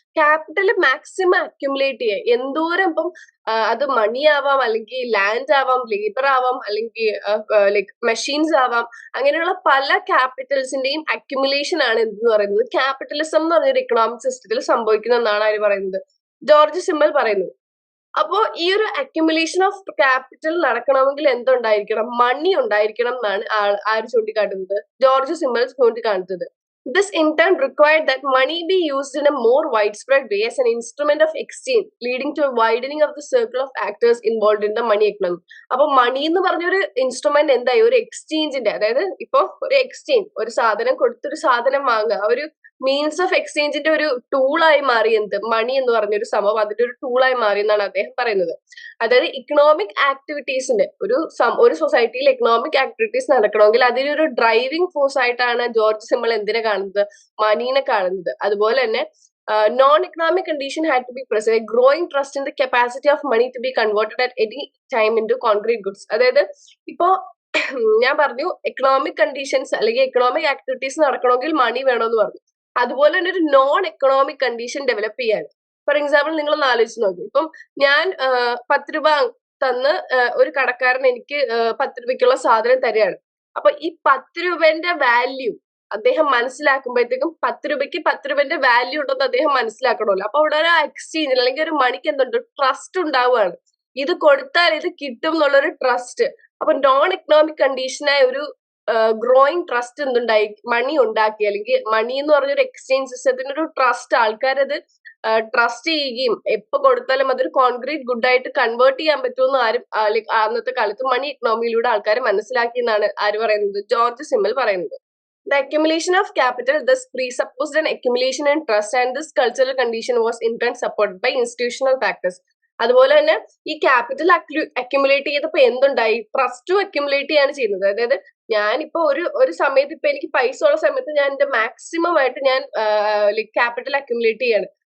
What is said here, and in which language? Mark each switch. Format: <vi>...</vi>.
<ml>Capital maximum accumulate ചെയ്യുക. എന്തോരം ഇപ്പം അത് മണി ആവാം, അല്ലെങ്കിൽ ലാൻഡ് ആവാം, ലേബർ ആവാം, അല്ലെങ്കിൽ മെഷീൻസ് ആവാം, അങ്ങനെയുള്ള പല ക്യാപിറ്റൽസിന്റെയും അക്യുമുലേഷൻ ആണ് എന്തെന്ന് പറയുന്നത് ക്യാപിറ്റലിസം എന്ന് പറഞ്ഞൊരു എക്കണോമിക് സിസ്റ്റത്തിൽ സംഭവിക്കുന്നതെന്നാണ് ആര് പറയുന്നത്? ജോർജ് സിമ്മൽ പറയുന്നത്. അപ്പോ ഈ ഒരു അക്യുമുലേഷൻ ഓഫ് ക്യാപിറ്റൽ നടക്കണമെങ്കിൽ എന്തുണ്ടായിരിക്കണം? മണി ഉണ്ടായിരിക്കണം എന്നാണ് ആര് ചൂണ്ടിക്കാട്ടുന്നത്? ജോർജ് സിമ്മൽ ചൂണ്ടിക്കാട്ടുന്നത്.</ml> <en>This in turn required that money be used in a more widespread way as an instrument of exchange, leading to a widening of the circle of actors involved in the money economy.</en> <ml>അപ്പൊ മണി എന്ന് പറഞ്ഞൊരു instrument എന്തായി? ഒരു എക്സ്ചേഞ്ചിന്റെ, അതായത് ഇപ്പൊ ഒരു exchange, ഒരു സാധനം കൊടുത്തൊരു സാധനം വാങ്ങുക, ഒരു മീൻസ് ഓഫ് എക്സ്ചേഞ്ചിന്റെ ഒരു ടൂളായി മാറി എന്ത്? മണി എന്ന് പറഞ്ഞൊരു സംഭവം അതിന്റെ ഒരു ടൂളായി മാറി എന്നാണ് അദ്ദേഹം പറയുന്നത്. അതായത് ഇക്കണോമിക് ആക്ടിവിറ്റീസിന്റെ ഒരു സൊസൈറ്റിയിൽ എക്കണോമിക് ആക്ടിവിറ്റീസ് നടക്കണമെങ്കിൽ അതിനൊരു ഡ്രൈവിംഗ് ഫോഴ്സ് ആയിട്ടാണ് ജോർജ് സിമ്മൽ എന്തിനെ കാണുന്നത്? മണീനെ കാണുന്നത്. അതുപോലെ തന്നെ</ml> <en>non-economic condition had to be present. A growing trust in the capacity of money to be converted at any time into concrete goods.</en> <ml>അതായത് ഇപ്പോ ഞാൻ പറഞ്ഞു എക്കണോമിക് കണ്ടീഷൻസ് അല്ലെങ്കിൽ എക്കണോമിക് ആക്ടിവിറ്റീസ് നടക്കണമെങ്കിൽ മണി വേണമെന്ന് പറഞ്ഞു. അതുപോലെ തന്നെ ഒരു നോൺ എക്കണോമിക് കണ്ടീഷൻ ഡെവലപ്പ് ചെയ്യാണ്. ഫോർ എക്സാമ്പിൾ നിങ്ങളൊന്ന് ആലോചിച്ച് നോക്കൂ. ഇപ്പം ഞാൻ 10 രൂപ തന്ന് ഒരു കടക്കാരൻ എനിക്ക് 10 രൂപയ്ക്കുള്ള സാധനം തരികയാണ്. അപ്പൊ ഈ 10 രൂപന്റെ വാല്യൂ അദ്ദേഹം മനസ്സിലാക്കുമ്പോഴത്തേക്കും 10 രൂപയ്ക്ക് 10 രൂപന്റെ വാല്യൂ ഉണ്ടെന്ന് അദ്ദേഹം മനസ്സിലാക്കണമല്ലോ. അപ്പൊ അവിടെ ഒരു എക്സ്ചേഞ്ചിൽ അല്ലെങ്കിൽ ഒരു മണിക്ക് എന്തുണ്ട്, ട്രസ്റ്റ് ഉണ്ടാവുകയാണ്. ഇത് കൊടുത്താൽ ഇത് കിട്ടും എന്നുള്ളൊരു ട്രസ്റ്റ്. അപ്പൊ നോൺ എക്കണോമിക് കണ്ടീഷനായ ഒരു ഗ്രോയിങ് ട്രസ്റ്റ് എന്തുണ്ടായി, മണി ഉണ്ടാക്കി. അല്ലെങ്കിൽ മണി എന്ന് പറഞ്ഞൊരു എക്സ്ചേഞ്ച് സിസ്റ്റത്തിന് ഒരു ട്രസ്റ്റ്, ആൾക്കാരത് ട്രസ്റ്റ് ചെയ്യുകയും എപ്പോ കൊടുത്താലും അതൊരു കോൺക്രീറ്റ് ഗുഡ് ആയിട്ട് കൺവേർട്ട് ചെയ്യാൻ പറ്റുമെന്ന് ആരും അന്നത്തെ കാലത്ത് മണി എക്കണോമിയിലൂടെ ആൾക്കാർ മനസ്സിലാക്കി എന്നാണ് ആര് പറയുന്നത്, ജോർജ് സിമ്മൽ പറയുന്നത്.</ml> <en>The accumulation of capital thus presupposed an accumulation in trust, and this cultural condition was in turn supported by institutional factors.</en> <ml>അതുപോലെ തന്നെ ഈ ക്യാപിറ്റൽ അക്യുമുലേറ്റ് ചെയ്തപ്പോ എന്തുണ്ടായി, ട്രസ്റ്റും അക്യുമുലേറ്റ് ചെയ്യാണ് ചെയ്യുന്നത്. അതായത് ഞാനിപ്പോ ഒരു സമയത്ത് ഇപ്പൊ എനിക്ക് പൈസ ഉള്ള സമയത്ത് ഞാൻ എന്റെ മാക്സിമം ആയിട്ട് ഞാൻ ക്യാപിറ്റൽ അക്യുമുലേറ്റ് ചെയ്യാണ്.</ml>